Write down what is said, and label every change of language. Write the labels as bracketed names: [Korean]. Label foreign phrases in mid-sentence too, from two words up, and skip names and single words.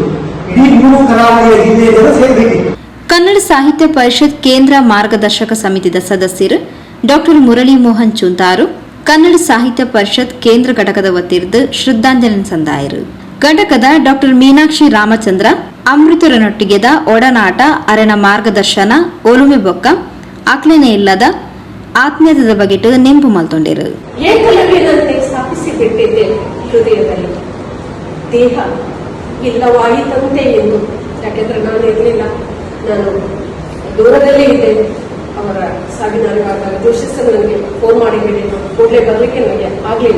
[Kannada] ಇಡೀ 3 ಕರಾವಳಿಯ ಜಿಲ್ಲೆಯ ಜನ ಸೇರ್ಬೇಕಿತ್ತು. [Tulu] ಕನ್ನಡ ಸಾಹಿತ್ಯ ಪರಿಷತ್ ಕೇಂದ್ರ ಮಾರ್ಗದರ್ಶಕ ಸಮಿತಿದ ಸದಸ್ಯರು ಡಾಕ್ಟರ್ ಮುರಳಿ ಮೋಹನ್ ಚುಂತಾರು ಕನ್ನಡ ಸಾಹಿತ್ಯ ಪರಿಷತ್ ಕೇಂದ್ರ ಘಟಕದ ವತಿಯಿಂದ ಶ್ರದ್ಧಾಂಜಲಿ ಸಂದಾಯರು. ಘಟಕದ ಡಾಕ್ಟರ್ ಮೀನಾಕ್ಷಿ ರಾಮಚಂದ್ರ ಅಮೃತರನೊಟ್ಟಿಗೆದ ಒಡನಾಟ ಅರೆನ ಮಾರ್ಗದರ್ಶನ ಒಲುಮೆ ಬೊಕ್ಕ ಆಕ್ಲೇನೆ ಇಲ್ಲದ ಆತ್ಮೀಯದ ಬಗೆಟ್ಟು ನೆಂಪು ಮಲ್ತೊಂಡಿರು. [Kannada] ಏಕಲವ್ಯನಂತೆ ಸ್ಥಾಪಿಸಿ ಬಿಟ್ಟಿದ್ದೆ ಹೃದಯದಲ್ಲಿ, ದೇಹ ಇಲ್ಲವಾಯಿತಂತೆ ಎಂದು. ಯಾಕೆಂದ್ರೆ ನಾನು ಇರಲಿಲ್ಲ, ನಾನು ದೂರದಲ್ಲೇ ಇದ್ದೆ. ಅವರ ಸಾವಿನರಿವಾಗ ಜೋಶಿಸರು ನನಗೆ ಫೋನ್ ಮಾಡಿ ಹೇಳಿದ್ರು, ಕೂಡಲೇ ಬರಲಿಕ್ಕೆ ನನಗೆ ಆಗಲಿಲ್ಲ.